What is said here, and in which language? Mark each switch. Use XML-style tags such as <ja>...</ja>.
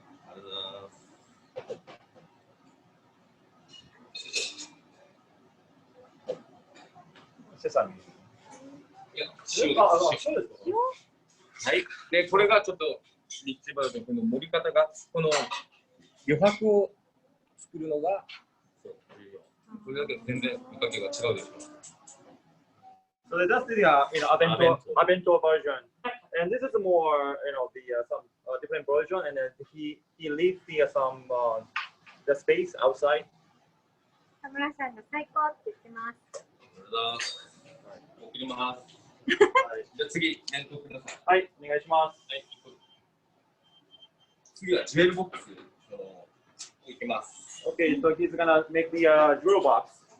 <ja>ありがとうございます。セサミ。いや、塩です。はい。で、これがちょっとリッチバージョン、この盛り方が、この余白を作るのが、そう、これだけで全然見かけが違うでしょ。</ja> <en>So that's the abento version, and this is more some different version, and then he leaves some the space outside.</en> <ja>田村さんが最高って言ってます。送ります。じゃあ次、念頭ください。はい、お願いします。はい、次はジュエルボックスをいきます。</ja> <en>Okay, so he's gonna make the jewel box.</en>